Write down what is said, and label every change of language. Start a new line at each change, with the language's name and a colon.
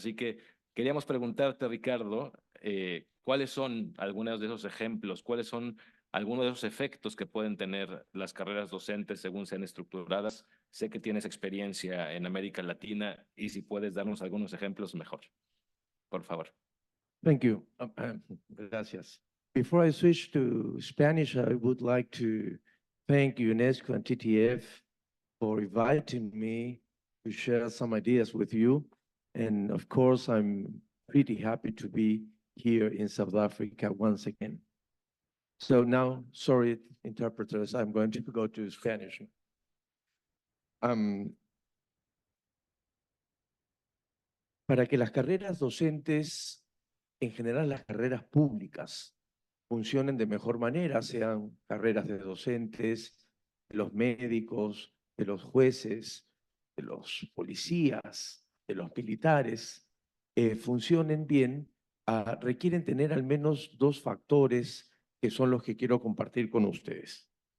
Spanish: Así que queríamos preguntarte, Ricardo, ¿cuáles son algunos de esos ejemplos? ¿Cuáles son algunos de esos efectos que pueden tener las carreras docentes según sean estructuradas? Sé que tienes experiencia en América Latina y si puedes darnos algunos ejemplos, mejor. Por favor.
English: Thank you.
Spanish: Gracias.
English: Before I switch to Spanish, I would like to thank UNESCO and TTF for inviting me to share some ideas with you. And of course, I'm pretty happy to be here in South Africa once again. So now, sorry, interpreters, I'm going to go to Spanish.
Spanish: Para que las carreras docentes, en general las carreras públicas, funcionen de mejor manera, sean carreras de docentes, de los médicos, de los jueces, de los policías, de los militares, funcionen bien, requieren tener al menos dos factores que son los que quiero compartir con ustedes.